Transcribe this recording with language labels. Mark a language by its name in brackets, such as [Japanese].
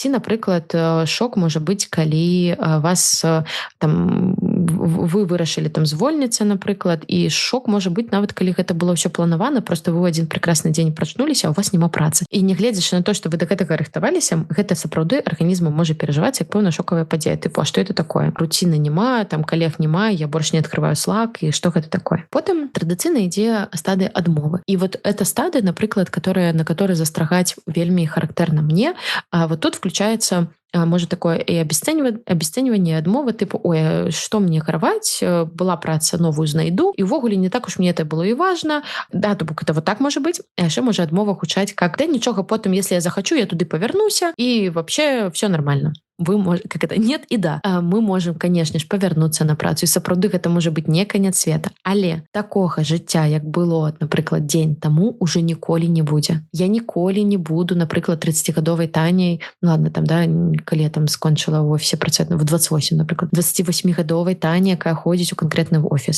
[Belarusian] Ці, напрыклад, шок можа быць, калі вас там вы вырашылі там звольніцца, напрыклад, і шок можа быць нават калі гэта было ўсё планавана, просто вы ў адзін прекрасны дзень прачнуліся, а у вас няма працы. І не гледзячы на то, што вы да гэтага рыхтаваліся, гэта сапраўды арганізм можа перажываць як пэўна шокавая падзея. Тыпу, а што это такое? Руціны няма, там калег няма, я больш не адкрываю Slack, і што гэта такое? Потым традыцыйна ідзе стадыя адмовы. І вот эта стадыя, напрыклад, на которой застрагаць вельмі характэрна мне, [Russian] а вот тут включаецца может такое и обесценивание [Belarusian] адмовы, типу, ой, что мне гараваць, была праца, новую знайду, і ўвогуле [Russian] не так уж мне это было и важно. [Belarusian] Да, то бок [Russian] это вот так может быть. [Belarusian] А яшчэ можа адмова гучаць как: да нічога, потым, если я захочу, я туды павярнуся, [Russian] и вообще все нормально. Вы можете, как это, нет и да. Мы можем, конечно ж, [Belarusian] павярнуцца на працу, і сапраўды гэта можа быць не канец света. Але такога жыцця, як было, напрыклад, дзень таму, уже ніколі не будзе. Я ніколі не буду, напрыклад, 30-гадовай Таняй, ну ладно, там, да, калі я там скончыла ў офісе працаваць, в 28, напрыклад, 28-гадовай Таня, якая ходзіць у канкрэтны офіс.